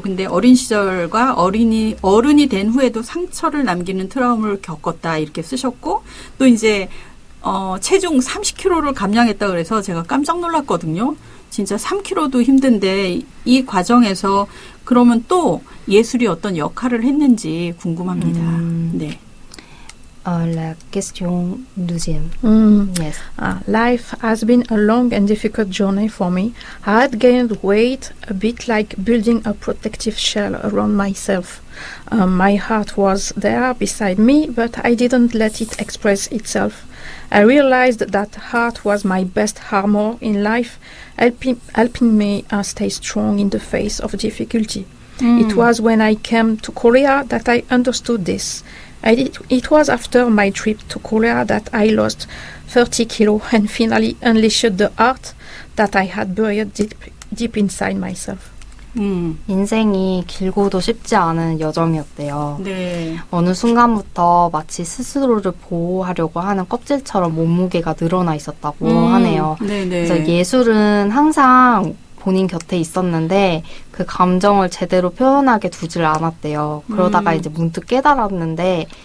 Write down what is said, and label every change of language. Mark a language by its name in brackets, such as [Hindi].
[Korean] 근데 어린 시절과 어른이 된 후에도 상처를 남기는 트라우마를 겪었다 이렇게 쓰셨고 또 이제 체중 30kg를 감량했다 그래서 제가 깜짝 놀랐거든요. 진짜 3kg도 힘든데 이 과정에서 그러면 또 예술이 어떤 역할을 했는지 궁금합니다. 네. [French] La question deuxième. Yes. [English] Life has been a long and difficult journey for me. I had gained weight, a bit like building a protective shell around myself. My heart was there beside me, but I didn't let it express itself. I realized that heart was my best armor in life, helping me stay strong in the face of difficulty. It was when I came to Korea that I understood this. It was after my trip to Korea that I lost 30 kilos and finally unleashed the art that I had buried deep inside myself. [Korean] 인생이 길고도 쉽지 않은 여정이었대요. 네. 어느 순간부터 마치 스스로를 보호하려고 하는 껍질처럼 몸무게가 늘어나 있었다고 하네요. 네네. 그래서 예술은 항상 본인 곁에 있었는데 그 감정을 제대로 표현하게 두질 않았대요. 그러다가 이제 문득 깨달았는데